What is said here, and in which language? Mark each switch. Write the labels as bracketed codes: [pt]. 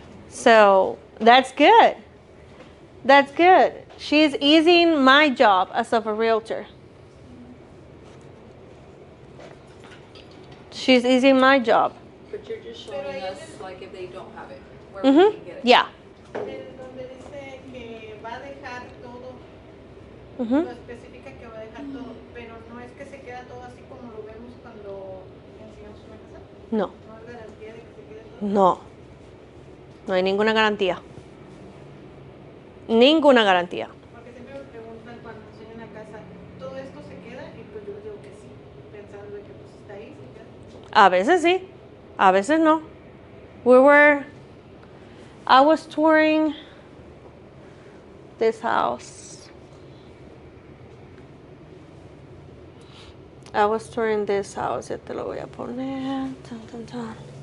[en] So that's good. That's good. She's easing my job as of a realtor. She's easing my job. But you're just showing [es] Pero ahí [en] us, [es] en el- [en] like, if they don't have it, where we can get it. Yeah. [es] Donde dice que va a dejar todo, Mhm. lo especifica que va a dejar todo, pero no es que se queda todo así como lo vemos cuando enseñamos una casa. No. No hay garantía de que se quede todo. No. No hay ninguna garantía. Ninguna garantía. Porque siempre me preguntan cuando enseño una casa, ¿todo esto se queda? Y pues yo les digo que sí, pensando de que pues está ahí, se queda. A veces sí. A veces no. [en] I was touring this house. I was touring this house. [es] Ya te lo voy a poner. Tan, tan, tan.